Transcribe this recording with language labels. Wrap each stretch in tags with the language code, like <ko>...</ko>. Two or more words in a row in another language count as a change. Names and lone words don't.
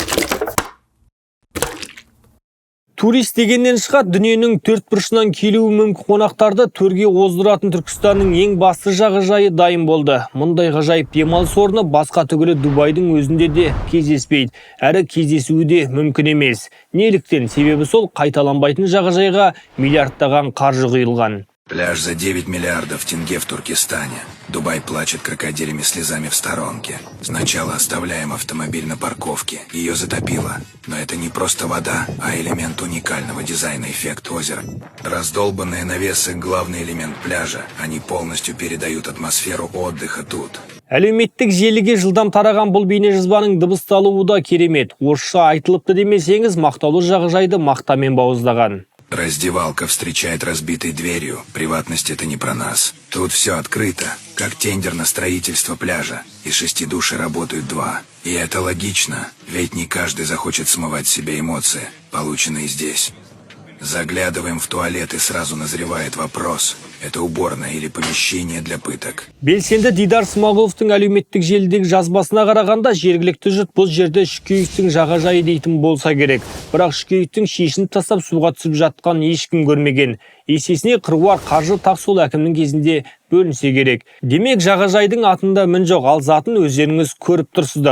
<kk>Турист дегеннен шығар, дүниенің төрт бұрышынан келуі мүмкін қонақтарды төрге оздыратын Түркістанның ең басты жағажайы дайын болды. Мұндай ғажайып демалыс орны басқа түгілі Дубайдың өзінде де кездеспейді. Әрі кездесуі де мүмкін емес. Неліктен? Себебі сол қайталанбайтын жағажайға миллиардтаған қаржы құйылған.</kk> <ru>Пляж за 9 миллиардов тенге в Туркестане. Дубай плачет крокодилями слезами в сторонке. Сначала оставляем автомобиль на парковке. Ее затопило. Но это не просто вода, а элемент уникального дизайна, эффект озера. Раздолбанные навесы – главный элемент пляжа. Они полностью передают атмосферу отдыха тут.</ru> <kk>Әлеуметтік желіге жылдам тараған бұл бейнежазбаның дыбысталуы да керемет. Орысша айтылыпты демесеңіз, мақтаулы жағажайды мақтамен бауыздаған.</kk> <ru>Раздевалка встречает разбитой дверью. Приватность это не про нас. Тут все открыто, как тендер на строительство пляжа. Из 6 души работают 2. И это логично, ведь не каждый захочет смывать с себя эмоции, полученные здесь. Заглядываем в туалет и сразу назревает вопрос. Это уборная или помещение для пыток.</ru> <kk>Белсенді Дидар Смағұловтың әлеуметтік желідегі жазбасына қарағанда жергілікті жұрт бұл жерде Шүкеевтің жағажайы дейтін болса керек. Бірақ Шүкеевтің шешініп тастап суға түсіп жатқан ешкім көрмеген. Есесіне қыруар қаржы тақ сол әкімнің кезінде бөлінсе керек. Демек жағажайдың атында мін жоқ, ал затын өздеріңіз көріп тұрсыздар.</kk>